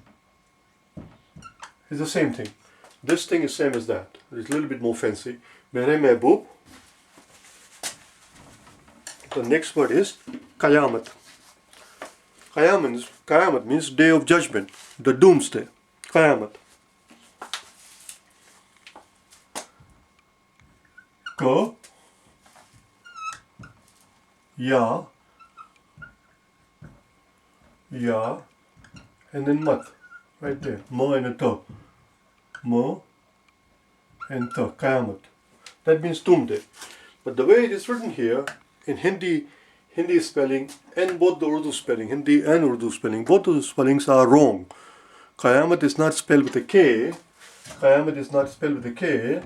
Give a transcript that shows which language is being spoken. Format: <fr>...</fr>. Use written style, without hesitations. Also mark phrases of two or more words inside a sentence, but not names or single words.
<en>It's the same thing. This thing is same as that. It's a little bit more fancy.</en> <hi>Mere mehboob.</hi> <en>The next word is Qayamat. Qayamat means day of judgment, the doomsday. Qayamat. Ka. Ya, and then mat, right there. Ma and a ta. Ma and ta, Qayamat. That means doomsday. But the way it is written here, in Hindi spelling and both the Urdu spelling, Hindi and Urdu spelling, both of the spellings are wrong. Qayamat is not spelled with a K. Qayamat is not spelled with a K.</en>